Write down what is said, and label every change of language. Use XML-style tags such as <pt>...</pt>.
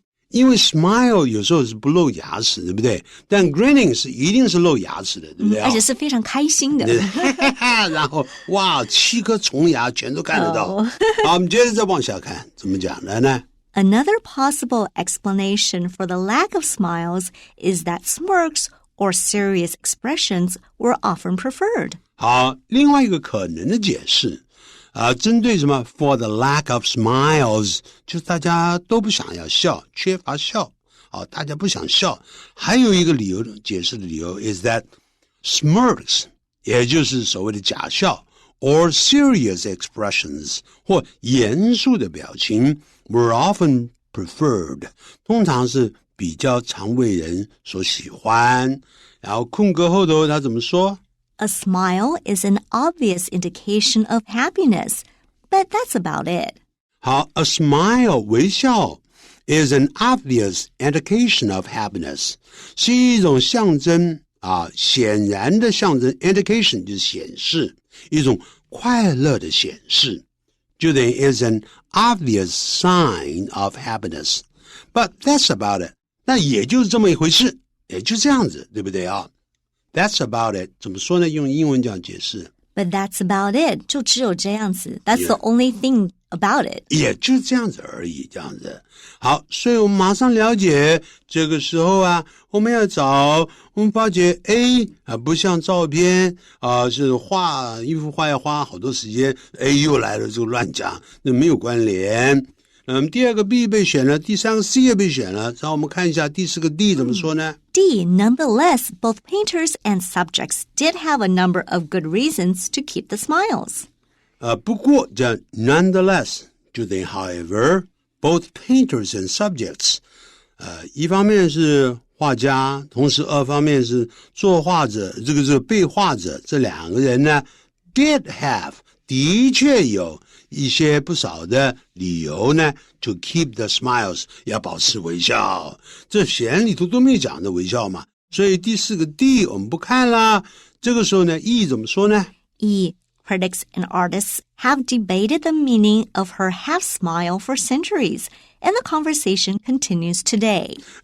<zh>因为 smile 有时候是不露牙齿，对不对？但 grinning 是一定是露牙齿的，对不对？而且是非常开心的。然后哇，7颗虫牙全都看得到。好，我们接着再往下看，怎么讲的呢</zh> <en>？Another possible explanation for the lack of smiles is that smirks or serious expressions were often preferred.</en> <zh>好，另外一个可能的解释针对什么</zh> <en>for the lack of smiles</en> <zh>就是大家都不想要笑，缺乏笑，大家不想笑。还有一个理由，解释的理由</zh> <en>is that smirks</en> <zh>也就是所谓的假笑</zh> <en>or serious expressions</en> <zh>或严肃的表情</zh> <en>were often preferred</en> <zh>通常是比较常为人所喜欢。然后空格后头他怎么说</zh> <en>？A smile is an obvious indication of happiness, but that's about it.</en> <zh>好 ，a smile 微笑</zh> <en>is an obvious indication of happiness</en> <zh>是一种象征显然的象征 indication 就是显示一种快乐的显示，就等于</zh> <en>is an obvious sign of happiness, but that's about it.</en> <zh>那也就是这么一回事，也就这样子，对不对啊？</zh> <en>That's about it.</en> <zh>怎么说呢？用英文讲解释。</zh> <en>But that's about it.</en> <zh>就只有这样子。</zh> <en>That's the only thing about it.</en> <zh>也就这样子而已，这样子。好，所以我们马上了解，这个时候我们要找，我们发觉 A 不像照片是画一幅画要花好多时间 ，A 又来了就乱讲，那没有关联。第二个 B 被选了，第三个 C 也被选了，然后我们看一下第四个 D 怎么说呢</zh> <en>？D, nonetheless, both painters and subjects did have a number of good reasons to keep the smiles.</en> <zh>不过这</zh> <en>nonetheless</en> <zh>就等于</zh> <en>however, both painters and subjects</en> <zh>一方面是画家，同时二方面是作画者，这个被画者，这两个人呢</zh> <en>did have</en> <zh>的确有一些不少的理由呢</zh> <en>to keep the smiles</en> <zh>要保持微笑，这显然里头都没有讲的微笑嘛，所以第四个 D 我们不看啦。这个时候呢 E 怎么说呢？</zh> <en>E.Critics and artists have debated the meaning of her half smile for centuries, and the conversation continues today.</en>